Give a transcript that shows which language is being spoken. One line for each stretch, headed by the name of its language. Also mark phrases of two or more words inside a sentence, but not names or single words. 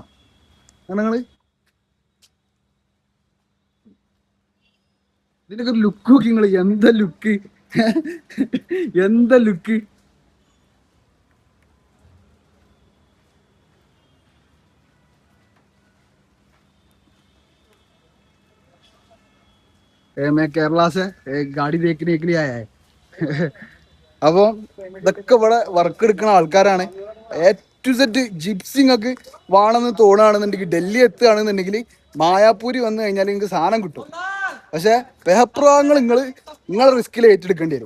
Malayalam: നിങ്ങള് ഇതിനൊക്കെ ഒരു ലുക്ക് നോക്കി നിങ്ങള്. എന്താ ലുക്ക്.
Hindi: കേരള से गाड़ी देखने के लिए आया है.
Malayalam: അപ്പൊ ഇതൊക്കെ ഇവിടെ വർക്ക് എടുക്കുന്ന ആൾക്കാരാണ്. എ ടു സെറ്റ് ജിപ്സിങ്ങൊക്കെ വേണമെന്ന് തോന്നുകയാണെന്നുണ്ടെങ്കിൽ, ഡൽഹി എത്തുകയാണെന്നുണ്ടെങ്കിൽ മായാപൂരി വന്നു കഴിഞ്ഞാൽ നിങ്ങൾക്ക് സാധനം കിട്ടും. പക്ഷെ പേപ്പർ വാങ്ങൽ നിങ്ങളെ റിസ്കിൽ ഏറ്റെടുക്കേണ്ടി വരും.